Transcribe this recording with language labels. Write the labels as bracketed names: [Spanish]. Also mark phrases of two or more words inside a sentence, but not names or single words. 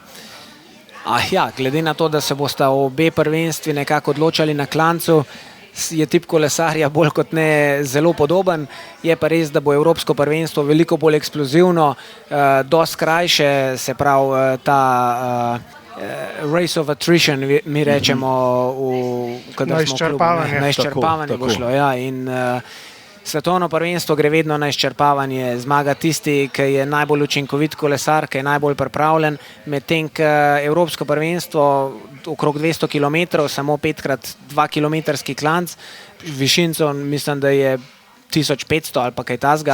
[Slovenian] Glede na to, da se bosta obe prvenstvi nekako odločali na klancu, je tip kolesarja bolj kot ne zelo podoben. Je pa res, da bo evropsko prvenstvo veliko bolj eksplozivno, dosti krajše, se pravi ta [English] race of attrition, [Slovenian] mi rečemo, na izčrpavanje. Na izčrpavanje bo šlo, ja. In svetovno prvenstvo gre vedno na izčrpavanje. Zmaga tisti, ki je najbolj učinkovit kolesar, ki je najbolj pripravljen, medtem ko evropsko prvenstvo okrog 200 km, samo 5x2 kilometrski klanc, višinco mislim, da je 1500 ali pa kaj tasga.